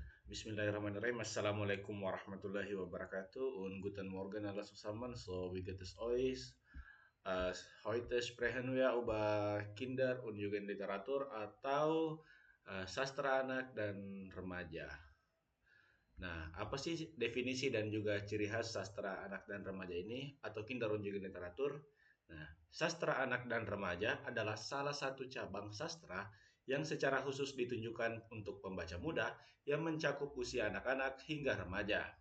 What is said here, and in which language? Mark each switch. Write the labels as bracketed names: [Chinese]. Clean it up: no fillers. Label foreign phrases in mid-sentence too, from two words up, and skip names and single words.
[Arabic] بسم الله الرحمن الرحيم. السلام عليكم ورحمة الله وبركاته. [German] Und guten Morgen alle zusammen. So, wie geht es euch? Heute sprechen wir über Kinder- und Jugendliteratur [Indonesian] atau sastra anak dan remaja. Nah, apa sih definisi dan juga ciri khas sastra anak dan remaja ini atau [German] Kinder- und Jugendliteratur? [Indonesian] Nah, sastra anak dan remaja adalah salah satu cabang sastra yang secara khusus ditunjukkan untuk pembaca muda yang mencakup usia anak-anak hingga remaja.